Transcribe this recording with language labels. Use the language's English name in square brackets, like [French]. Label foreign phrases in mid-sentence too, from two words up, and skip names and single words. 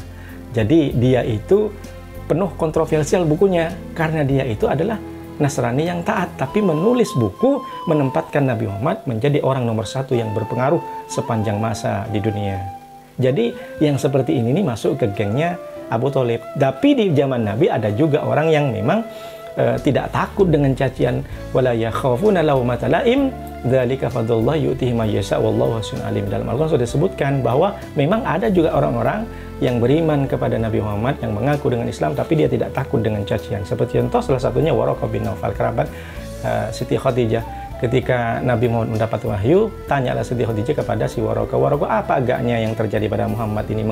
[Indonesian] Jadi dia itu penuh kontroversial bukunya karena dia itu adalah Nasrani yang taat, tapi menulis buku menempatkan Nabi Muhammad menjadi orang nomor satu yang berpengaruh sepanjang masa di dunia. Jadi yang seperti ini masuk ke gengnya Abu Thalib. Tapi di zaman Nabi ada juga orang yang memang tidak takut dengan cacian, [Arabic] ولا يخافون لومة لائم, ذلك فضل الله يؤتيه من يشاء والله واسع عليم. [Indonesian] Dalam Al-Qur'an sudah disebutkan bahwa memang ada juga orang-orang yang beriman kepada Nabi Muhammad, yang mengaku dengan Islam tapi dia tidak takut dengan cacian. Seperti contoh salah satunya Waraqah bin Naufal, kerabat Siti Khadijah. Ketika Nabi Muhammad mendapat wahyu, tanyalah Siti Khadijah kepada si Waraqah, Waraqah, apa agaknya yang terjadi pada Muhammad ini?